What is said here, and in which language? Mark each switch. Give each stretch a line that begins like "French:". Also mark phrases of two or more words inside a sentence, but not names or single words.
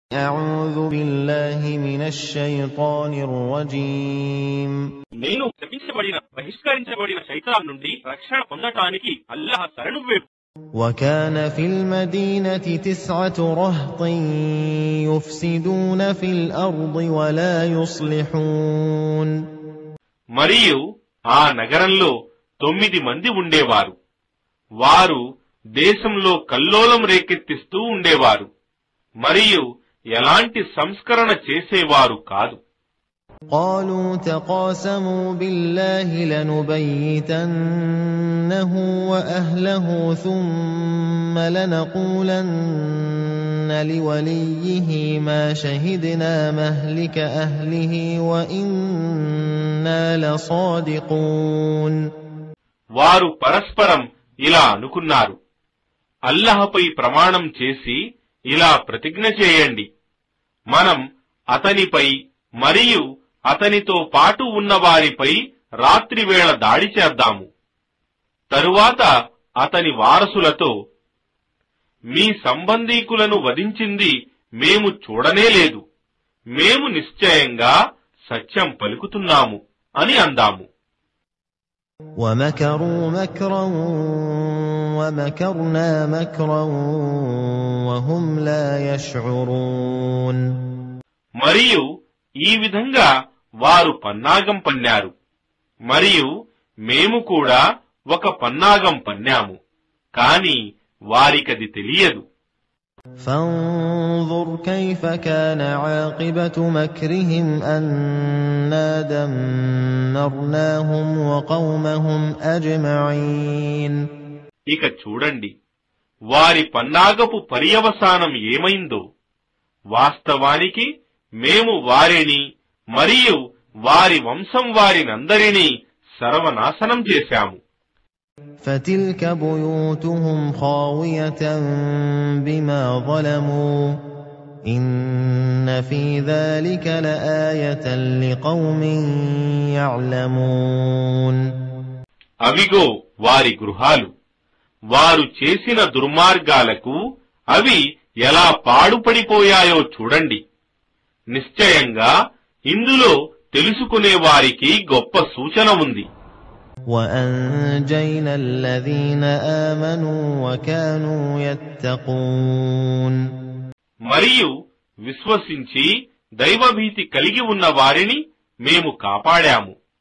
Arabic: أعوذ بالله من الشيطان الرجيم
Telugu: నేను శపించబడిన బహిష్కరించబడిన శైతాన్ నుండి రక్షణ పొందటానికి అల్లాహ్ శరణు వేడు.
Arabic: وكان في المدينة 9 رهط يفسدون في الأرض ولا يصلحون.
Telugu: మరియు ఆ నగరంలో 9 మంది ఉండేవారు. వారు దేశంలో కల్లోలం రేకెత్తిస్తూ ఉండేవారు మరియు ఎలాంటి సంస్కరణ చేసేవారు కాదు.
Arabic: قالوا تقاسموا بالله لنبيتنه وأهله ثم لنقولن لوليه ما شهدنا مهلك أهله وإنا لصادقون.
Telugu: వారు పరస్పరం ఇలా అనుకున్నారు, అల్లాహపై ప్రమాణం చేసి ఇలా ప్రతిజ్ఞ చేయండి, మనం అతనిపై మరియు అతనితో పాటు ఉన్న వారిపై రాత్రివేళ దాడి చేద్దాము. తరువాత అతని వారసులతో, మీ సంబంధీకులను వధించింది మేము చూడనేలేదు, మేము నిశ్చయంగా సత్యం పలుకుతున్నాము అని అందాము.
Arabic: وَمَكَرُوا مَكْرًا وَمَكَرْنَا مَكْرًا وَهُمْ لَا يَشْعُرُونَ.
Telugu: మరియు ఈ విధంగా వారు పన్నాగం పన్నారు మరియు మేము కూడా ఒక పన్నాగం పన్నాము, కాని వారికది తెలియదు.
Arabic: فانظر كيف كان عاقبة مكرهم أنا دمرناهم وقومهم أجمعين.
Telugu: ఇక చూడండి వారి పన్నాగపు పర్యవసానం ఏమైందో. వాస్తవానికి మేము వారిని మరియు వారి వంశం వారినందరినీ సర్వనాశనం చేశాము.
Arabic: فتلك بيوتهم خاوية بما ظلموا إن في ذلك لآية لقوم يعلمون.
Telugu: అవిగో వారి గృహాలు, వారు చేసిన దుర్మార్గాలకు అవి ఎలా పాడుపడిపోయాయో చూడండి. నిశ్చయంగా ఇందులో తెలుసుకునే వారికి గొప్ప సూచన ఉంది.
Arabic: وَأَنجَيْنَا الَّذِينَ آمَنُوا وَكَانُوا يَتَّقُونَ.
Telugu: మరియు విశ్వసించి దైవభీతి కలిగి ఉన్న వారిని మేము కాపాడాము